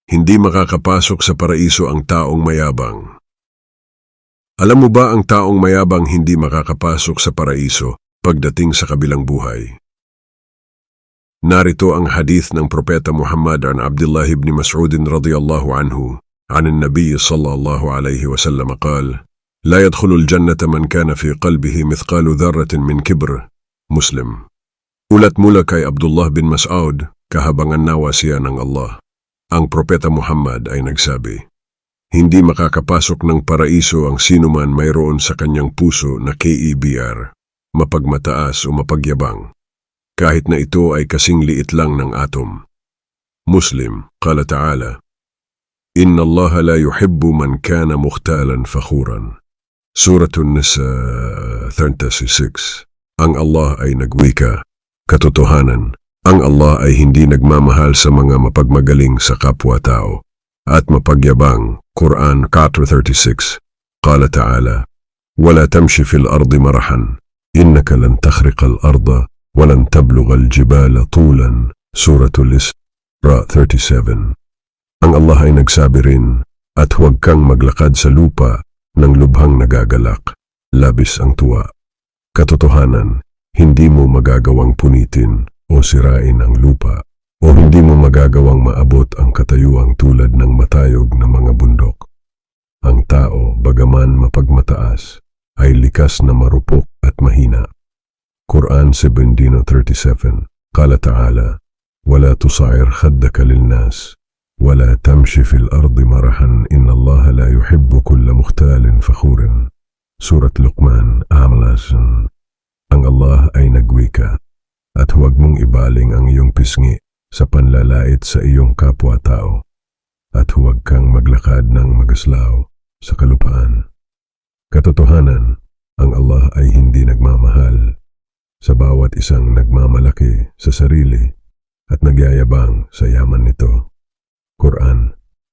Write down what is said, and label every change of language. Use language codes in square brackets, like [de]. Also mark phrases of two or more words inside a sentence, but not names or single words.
[tl] Hindi makakapasok sa paraiso ang taong mayabang. Alam mo ba ang taong mayabang hindi makakapasok sa paraiso pagdating sa kabilang buhay? Narito ang hadith ng Propeta Muhammad an Abdullah ibn Mas'ud [ar] رضي الله عنه عن النبي صلى الله عليه وسلم قال: لا يدخل الجنة من كان في قلبه مثقال ذرة من كبر. [tl] Muslim. Ulat mula kay Abdullah bin Mas'ud, kahabangan nawa siya ng Allah. Ang Propeta Muhammad ay nagsabi, hindi makakapasok ng paraiso ang sinuman mayroon sa kanyang puso na KEBR, mapagmataas o mapagyabang, kahit na ito ay kasing liit lang ng atom. [ar] Muslim, قال تعالى إن الله لا يحب من كان مختالا فخورا. Suratun Nisa 36. [tl] Ang Allah ay nagwika. Katotohanan, ang Allah ay hindi nagmamahal sa mga mapagmagaling sa kapwa-tao at mapagyabang. Quran 4:36. [ar] قال تعالى ولا تمش في الأرض مرحا إنك لن تخرق الأرض ولن تبلغ الجبال طولا. Suratul Isra 37. [tl] Ang Allah ay nagsabi rin, at huwag kang maglakad sa lupa ng lubhang nagagalak, labis ang tuwa. Katotohanan, hindi mo magagawang punitin o sirain ang lupa, o hindi mo magagawang maabot ang katayuang tulad ng matayog na mga bundok. Ang tao, bagaman mapagmataas, ay likas na marupok at mahina. Quran 17:37. [ar] قال تعالى ولا تصعر خدك للناس, ولا تمشي في الأرض مرحا إن الله لا يحب كل مختال فخور. Surat Luqman 11. [tl] Ang Allah ay nagwika, at huwag mong ibaling ang iyong pisngi sa panlalait sa iyong kapwa-tao, at huwag kang maglakad ng magaslaw sa kalupaan. Katotohanan, ang Allah ay hindi nagmamahal sa bawat isang nagmamalaki sa sarili at nagyayabang sa yaman nito.